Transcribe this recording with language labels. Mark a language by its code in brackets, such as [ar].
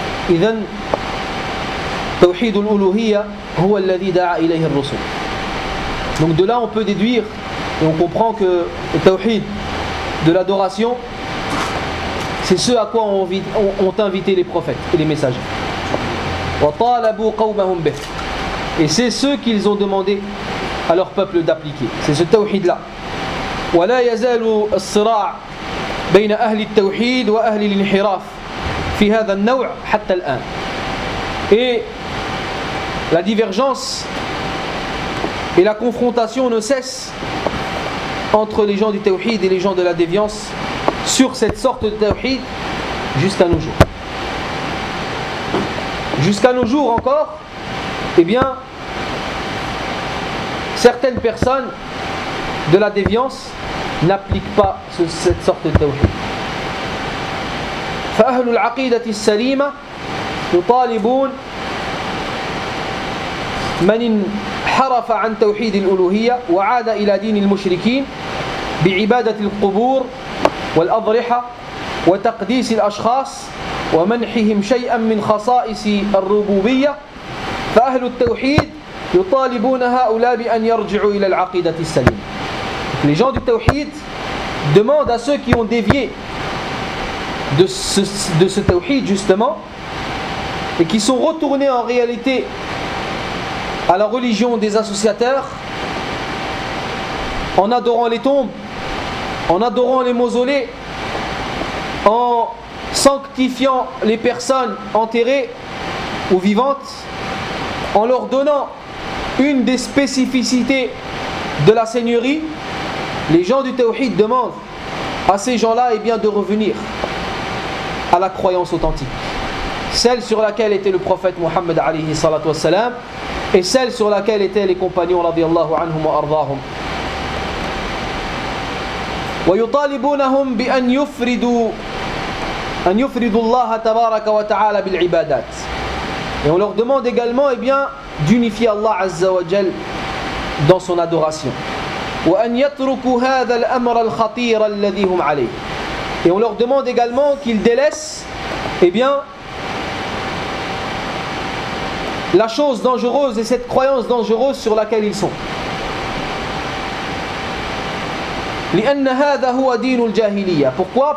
[ar] إذن توحيد الألوهية هو الذي دعا إليه الرسل. [fr] Donc de là on peut déduire et on comprend que le tawhid de l'adoration, c'est ce à quoi ont invité les prophètes et les messagers. [ar] وطالبوا قومهم به. [fr] Et c'est ce qu'ils ont demandé à leur peuple d'appliquer. C'est ce tawhid là. [ar] ولا يزال الصراع بين أهل التوحيد وأهل الانحراف في هذا النوع حتى الآن. [fr] Et la divergence et la confrontation ne cessent entre les gens du tawhid et les gens de la déviance sur cette sorte de tawhid jusqu'à nos jours. Jusqu'à nos jours encore, eh bien, certaines personnes de la déviance n'appliquent pas cette sorte de tawhid. [ar] فأهل العقيدة السليمة يطالبون من انحرف عن توحيد الألوهية وعاد إلى دين المشركين بعبادة القبور والأضرحة وتقديس الأشخاص ومنحهم شيئا من خصائص الربوبية فأهل التوحيد يطالبون هؤلاء بأن يرجعوا إلى العقيدة السليمة. [fr] Les gens du tawhid demandent à ceux qui ont dévié de ce tawhid justement et qui sont retournés en réalité à la religion des associateurs en adorant les tombes, en adorant les mausolées, en sanctifiant les personnes enterrées ou vivantes, en leur donnant une des spécificités de la seigneurie. Les gens du tawhid demandent à ces gens-là et bien de revenir à la croyance authentique, celle sur laquelle était le prophète Mohammed alayhi salatu wassalam et celle sur laquelle étaient les compagnons radiallahu anhum wa ardahum [ar] ويطالبونهم بأن يفردوا الله تبارك وتعالى بالعبادات. [fr] Et on leur demande également, eh bien, d'unifier Allah Azza wa Jal dans son adoration. [ar] وأن يتركوا هذا الأمر الخطير الذي هم عليه. [fr] Et on leur demande également qu'ils délaissent, eh bien, la chose dangereuse et cette croyance dangereuse sur laquelle ils sont. [ar] لأن هذا هو دين الجاهلية. [fr] Pourquoi?